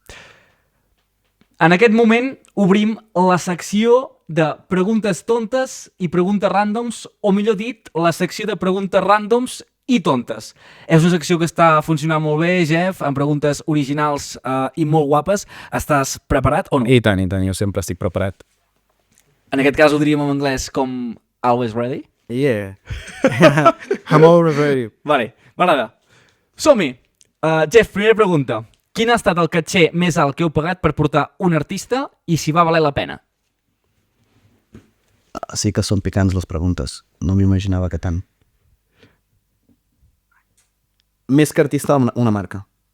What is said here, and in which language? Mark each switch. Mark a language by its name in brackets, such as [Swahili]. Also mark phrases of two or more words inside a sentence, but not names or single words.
[Catalan] En aquest moment obrim la secció de preguntes tontes i preguntes ràndoms, o millor dit, la secció de preguntes ràndoms i tontes. És una secció que està funcionant molt bé, Jeff, amb preguntes originals i molt guapes. Estàs preparat o no? I tant, jo sempre estic preparat. En aquest cas ho diríem en anglès com [English] always ready? Yeah. I'm always ready. [Catalan] Vale, m'agrada. Som-hi! Jeff, primera pregunta. Quin ha estat el caché més alt que heu pagat per portar un artista i si va valer la pena? Sí que són picants les preguntes. No m'imaginava que tant. Més que artista, una marca.